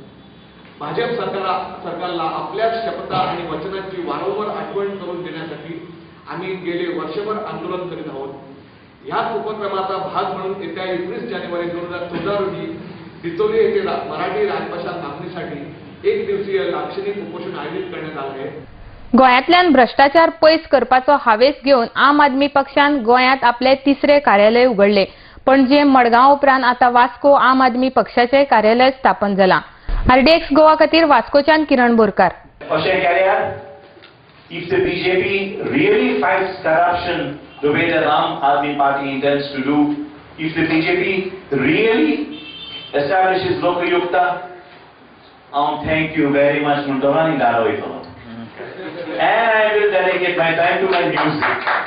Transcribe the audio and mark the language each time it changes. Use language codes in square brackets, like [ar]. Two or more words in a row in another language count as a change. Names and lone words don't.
[mr] भाजप सरकारला आपल्या शपथा आणि वचनांची वारंवार आठवण करून देण्यासाठी आम्ही गेले वर्षभर आंदोलन करीत आहोत. याच उपक्रमाचा भाग म्हणून येत्या 19 जानेवारी 2014 रोजी दितोली येथे मराठी राजभाषा मागणीसाठी एक दिवसीय लाक्षणिक उपोषण आयोजित करण्यात आले आहे. [kok] गोंयांतल्यान भ्रष्टाचार पयस करपाचो हावेस घेवन आम आदमी पक्षान गोंयांत आपले तिसरे कार्यालय उघडले. पणजे, मडगांव उपरांत आता वास्को आम आदमी पक्षाचे कार्यालय स्थापन जाला. आरडीएक्स गोवा खातीर वास्कोच्यान किरण बोरकार. अशें केल्यार [en] if the BJP really fights corruption the way the Ram Aadmi Party intends to do, if the BJP really establishes Lokayukta, thank you very much, Muntovani Daroito. And I will dedicate my time to my music.